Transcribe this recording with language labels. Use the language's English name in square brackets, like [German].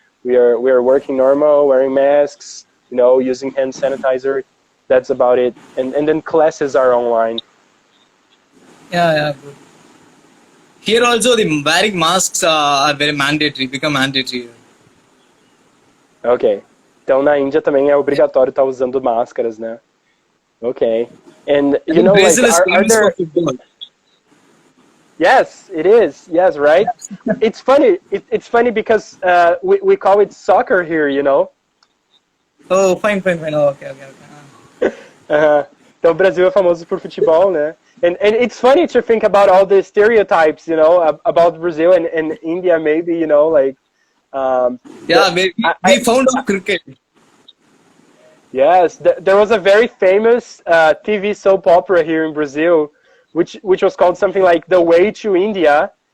[English] We are working normal, wearing masks, you know, using hand sanitizer. That's about it. And then classes are online. Yeah. Here also the wearing masks are become mandatory. Ok. [Portuguese] Então na Índia também é obrigatório estar usando máscaras, né? [English] Okay. And you know, like, are there... Yes, it is. Yes, right? It's funny. It's funny because we call it soccer here, you know? Oh, fine. Oh, okay. [Portuguese] Então o Brasil é famoso por futebol, né? [English] And it's funny to think about all the stereotypes, you know, about Brazil and India, maybe, you know, like... we found out cricket. Yes, there was a very famous TV soap opera here in Brazil, which was called something like The Way to India.